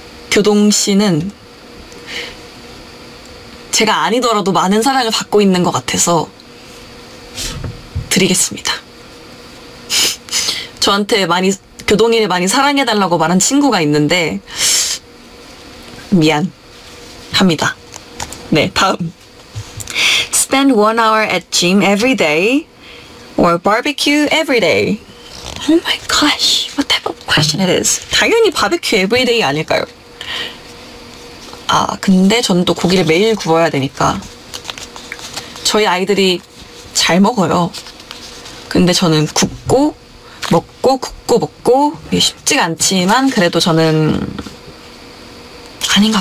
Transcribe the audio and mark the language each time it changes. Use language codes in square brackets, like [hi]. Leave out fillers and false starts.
[ko] 교동씨는 제가 아니더라도 많은 사랑을 받고 있는 것 같아서 드리겠습니다. 저한테 교동이를 많이 사랑해달라고 말한 친구가 있는데 미안합니다. 네, 다음. [en] Spend 1 hour at gym every day or barbecue every day. Oh my gosh, what type of question it is? [ko] 당연히 바베큐 [en] every day [ko] 아닐까요? 근데 저는 또 고기를 매일 구워야 되니까 저희 아이들이 잘 먹어요. 근데 저는 굽고 먹고 굽고 먹고 이게 쉽지가 않지만 그래도 저는 아닌가.